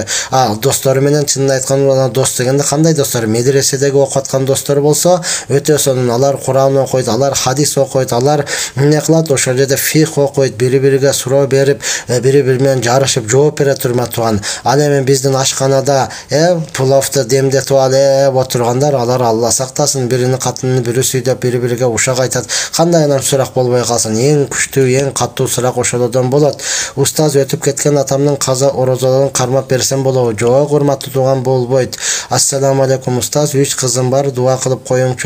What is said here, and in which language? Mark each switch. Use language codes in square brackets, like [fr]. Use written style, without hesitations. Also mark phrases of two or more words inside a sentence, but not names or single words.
[ky] Достор менен чынын айтканда, дос дегенде кандай достор? Медреседеги окуп аткан достор болсо, өтө сонун. Алар Куран окуйт, алар хадис окуйт, алар эмне кылат? Ошол жерде фих окуйт, бири-бириге суроо берип, бири-бири менен жарышып жооп берет, урматтуу тууган. Ал эми биздин ашканада пулофни демдетип алып отурганлар алар Алла сактасын, бирини катынын бири сүйдөп, бири-бириге ушак айтат. Кандай анан сурак болбой калсын, эң күчтүү, эң каттуу сурак ошолордон болот. Устаз өтүп кеткен атамдын каза орозолорун кармап берсем болобу? Жок, урматтуу тууган, болбойт. Ассаламу алейкум устаз, 3 кызым бар, дуа кылып коюңчу.